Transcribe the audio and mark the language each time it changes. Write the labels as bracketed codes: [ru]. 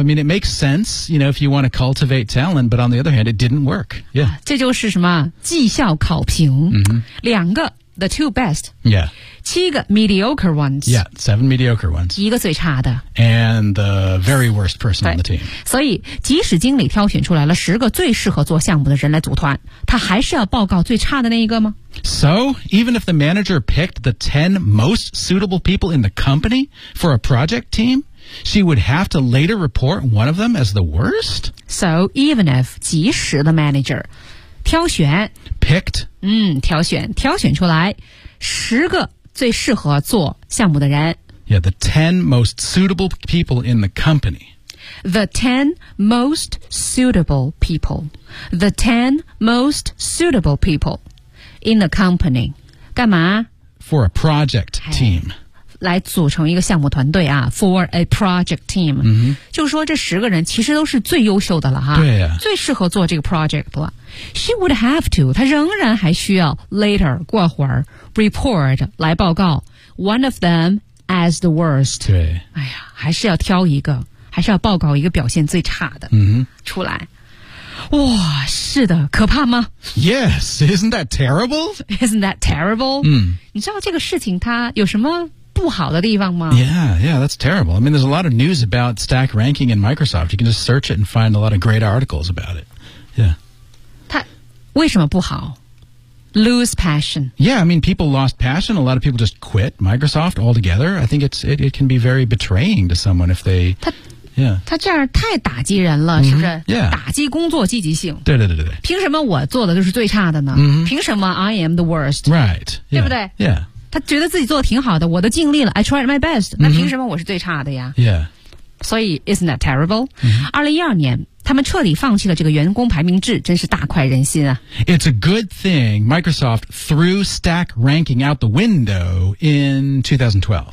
[en] I mean, it makes sense, you know, if you want to cultivate talent, but on the other hand, it didn't work. Yeah. [zh] 这就是什么绩效考评、 mm-hmm. 两个 [en] the two best. Yeah. [zh] 七个 [en] mediocre ones. Yeah, seven mediocre ones. [zh] 一个最差的。 [en] And the very worst person on the team. [zh] 所以即使经理挑选出来了十个最适合做项目的人来组团，他还是要报告最差的那一个吗？ [en] So, even if the manager picked the 10 most suitable people in the company for a project team, she would have to later report one of them as the worst? So, even if, [zh] 即使 [en] the manager, [zh] 挑选 [en] Picked [zh] 挑选挑选出来十个最适合做项目的人 [en] Yeah, the 10 most suitable people in the company. The 10 most suitable people. The 10 most suitable people. In the company, [zh] 干嘛 [en] ？For a project team, [zh] 来组成一个项目团队啊。 [en] For a project team,、 mm-hmm. [zh] 就是说这十个人其实都是最优秀的了哈。对呀、啊，最适合做这个 project 了。 [en] She would have to, [zh] 她仍然还需要 [en] later [zh] 过会儿 report 来报告 [en] one of them as the worst。 [zh] 对，哎呀，还是要挑一个，还是要报告一个表现最差的、 mm-hmm. 出来。哇，是的，可怕吗 [en] ？Yes, isn't that terrible? Isn't that terrible? 嗯， [zh] 你知道这个事情它有什么不好的地方吗 [en] ？Yeah, yeah, that's terrible. I mean, there's a lot of news about stack ranking in Microsoft. You can just search it and find a lot of great articles about it. Yeah. [zh] 它为什么不好 ？ [en] Lose passion. Yeah, I mean, people lost passion. A lot of people just quit Microsoft altogether. I think it can be very betraying to someone if they. [zh] 他、 [en] yeah. [zh] 这样太打击人了、mm-hmm. 是不是、 [en] yeah. [zh] 打击工作积极性对对对对凭什么我做的就是最差的呢、 mm-hmm. 凭什么 [en] I am the worst right、yeah. [zh] 对不对、 [en] yeah. [zh] 他觉得自己做的挺好的我都尽力了 [en] I tried my best、 [zh] mm-hmm. 那凭什么我是最差的呀、 [en] yeah. [zh] 所以 [en] isn't that terrible、 mm-hmm. [zh] 2012年他们彻底放弃了这个员工排名制真是大快人心啊 [en] It's a good thing Microsoft threw stack ranking out the window in 2012